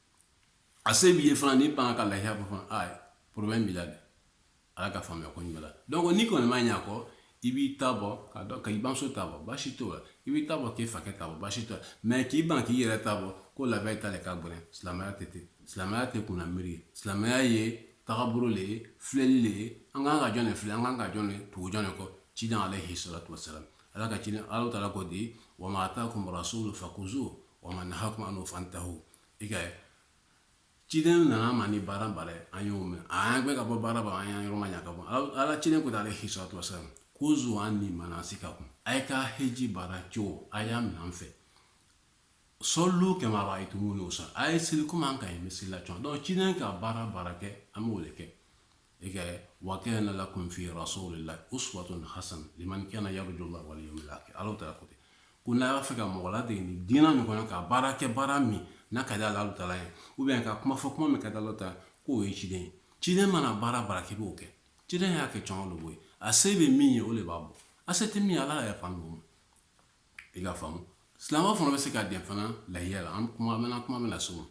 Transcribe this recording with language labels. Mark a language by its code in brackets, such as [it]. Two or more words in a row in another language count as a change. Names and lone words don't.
[bm] a se b'i ye fana n'i ban ka lahiya bɔ fana problème b'i la dɛ ala ka faamuya ko ɲuman la donc n'i kɔni ma ɲɛ kɔ i b'i ta bɔ ka i bamuso ta bɔ baasi t'o la i b'i ta bɔ k'i fakɛ ta bɔ baasi t'o la mais k'i ban k'i yɛrɛ ta bɔ ko labɛn ta le ka gɛlɛn silamɛya tɛ ten silamɛya tɛ kunna miiri ye silamɛya ye tagabolo le ye filɛli le ye an kan ka jɔn de filɛ an kan ka jɔn de tugu jɔn de kɔ ciden [ar] عليه الصلاة والسلام [bm] ala ka ciden ala taala ko di [ar] وما آتاكم الرسول فخذوه وما نهاكم عنه فانتهوا [bm] ciden nana ma ni baara ye an y'o mɛn a y'an gbɛ ka bɔ baara ba an y'an yɔrɔ ma ɲa ka bɔ ala ciden ko di [ar] عليه الصلاة والسلام خذوا عني مناسككم [bm] a ye ka heji baara cogo a y'a minɛ an fɛ sɔlu kama [ar] رأيتموني أصلي [bm] a ye seli komi an ka ɲi bɛ seli la cogo donc ciden ka baara kɛ an b'o le kɛ [ar] و كان لكم في رسول الله أسوة حسنة لمن كان يرجو الله واليوم الآخر [bm] ala taala ko ten ko n'a b'a fɛ ka mɔgɔ ladege ni diinɛ min kɔnɔ ka baara kɛ baara min n'a ka di ala taala ye [fr] ou bien [bm] ka kuma fɔ kuma min ka di ala taala k'o ye ciden ye ciden mana baara kɛ i b'o kɛ ciden y'a kɛ caman de b'o ye a se bɛ min ye o de b'a bɔ a se tɛ min ye ala yɛrɛ fan ma i ka faamu silamɛw fana bɛ se ka dɛn fana lahiya la an kuma bɛna s'o ma